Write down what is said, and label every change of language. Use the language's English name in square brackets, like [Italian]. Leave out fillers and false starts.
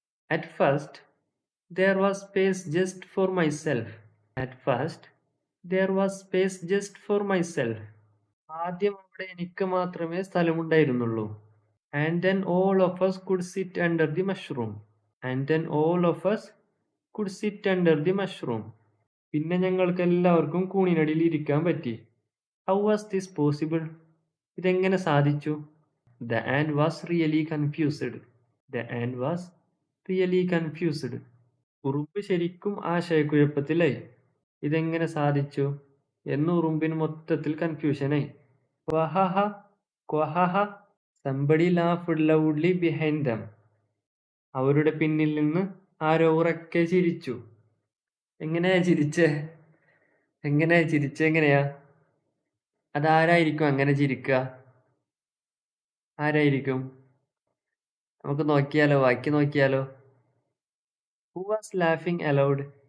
[English] At first there was space just for myself. At first there was space just for myself. [Malayalam] ആദ്യം അവിടെ എനിക്ക് മാത്രമേ സ്ഥലമുണ്ടായിരുന്നുള്ളൂ. [English] And then all of us could sit under the mushroom. And then all of us could sit under the mushroom. [Malayalam] പിന്നെ ഞങ്ങൾക്ക് എല്ലാവർക്കും കൂണിനടിയിൽ ഇരിക്കാൻ പറ്റി. [English] How was this possible? [Malayalam] ഇതെങ്ങനെ സാധിച്ചു? [English] The ant was really confused. The ant was really confused. [Malayalam] ഉറുമ്പ് ശരിക്കും ആശയക്കുഴപ്പത്തിലായി. ഇതെങ്ങനെ സാധിച്ചു എന്ന് ഉറുമ്പിന് മൊത്തത്തിൽ കൺഫ്യൂഷനായി. ക്വഹഹ ക്വഹഹ. [English] Somebody laughed loudly behind them. [Malayalam] അവരുടെ പിന്നിൽ നിന്ന് ആരോ ഉറക്കെ ചിരിച്ചു. എങ്ങനെയാ ചിരിച്ചേ? എങ്ങനെയാ? അതാരായിരിക്കും അങ്ങനെ ചിരിക്കുക? ആരായിരിക്കും? നമുക്ക് നോക്കിയാലോ, ബാക്കി നോക്കിയാലോ. [English] Who was laughing aloud?